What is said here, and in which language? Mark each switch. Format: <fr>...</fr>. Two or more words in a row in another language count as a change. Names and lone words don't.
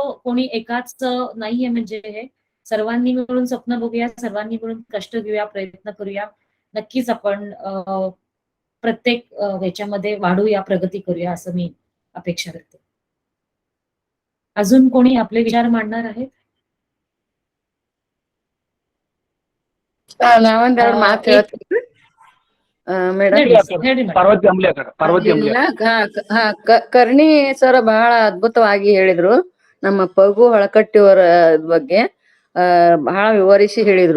<mr>कोणी एकाच नाहीये. म्हणजे हे सर्वांनी मिळून स्वप्न बघूया, सर्वांनी मिळून कष्ट घेऊया, प्रयत्न करूया. नक्कीच आपण प्रत्येक ह्याच्यामध्ये वाढूया, प्रगती करूया असं मी अपेक्षा करते. अजून कोणी आपले विचार मांडणार आहेत?</mr> <kn>ನಾವೊಂದೆರಡು ಮಾತು ಹೇಳ್ತೀನಿ ಮೇಡಮ್. ಕರ್ಣಿ ಸರ್ ಬಹಳ ಅದ್ಭುತವಾಗಿ ಹೇಳಿದ್ರು. ನಮ್ಮ ಪಗು ಹಳಕಟ್ಟಿಯವರ ಬಗ್ಗೆ ಬಹಳ ವಿವರಿಸಿ ಹೇಳಿದ್ರು.</kn>